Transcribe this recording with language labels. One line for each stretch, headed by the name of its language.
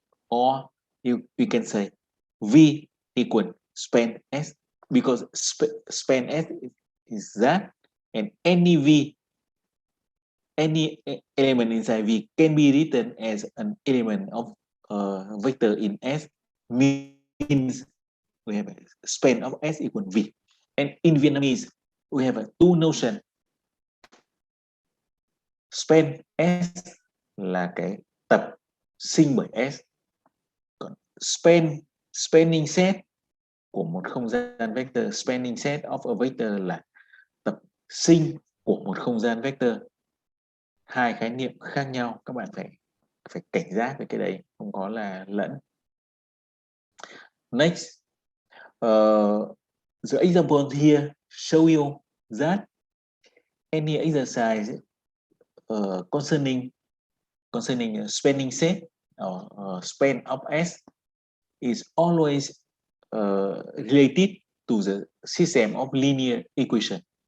English: Or you can say V equal span S, because span S is that, and any V, any element inside V can be written as an element of vector in S, means we have a span of S equal V. And in Vietnamese we have two notion.
Vietnamese: Span S là cái tập sinh bởi S, còn span spanning set của một không gian vector,
English: spanning set of a vector
Vietnamese: là tập sinh của một không gian vector. Hai khái niệm khác nhau, các bạn phải cảnh giác về cái đấy, không có là lẫn.
English: Next, the example here show you that any exercise concerning a spanning set or span of S is always related to the system of linear equation.